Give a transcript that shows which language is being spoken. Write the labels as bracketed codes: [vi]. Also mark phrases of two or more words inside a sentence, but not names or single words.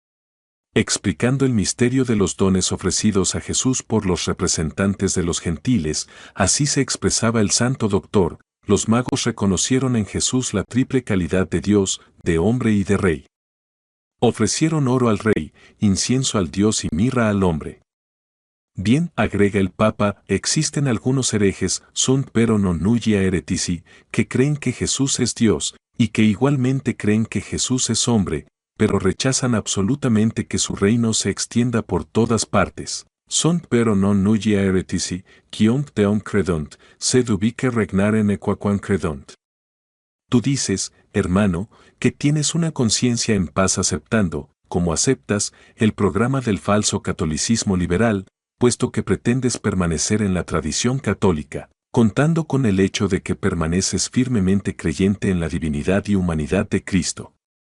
[es] Explicando el misterio de los dones ofrecidos a Jesús por los representantes de los gentiles, así se expresaba el Santo Doctor: los magos reconocieron en Jesús la triple calidad de Dios, de hombre y de rey. Ofrecieron oro al rey, incienso al Dios y mirra al hombre. Bien, agrega el Papa, existen algunos herejes, [la] sunt pero non nulla heretici, [es] que creen que Jesús es Dios, y que igualmente creen que Jesús es hombre, pero rechazan absolutamente que su reino se extienda por todas partes. [la] Sunt pero non nulla heretici, quiont deum credunt, sed ubique regnare nequaquam credunt. [es] Tú dices, hermano, que tienes una conciencia en paz aceptando, como aceptas, el programa del falso catolicismo liberal, puesto que pretendes permanecer en la tradición católica, contando con el hecho de que permaneces firmemente creyente en la divinidad y humanidad de Cristo.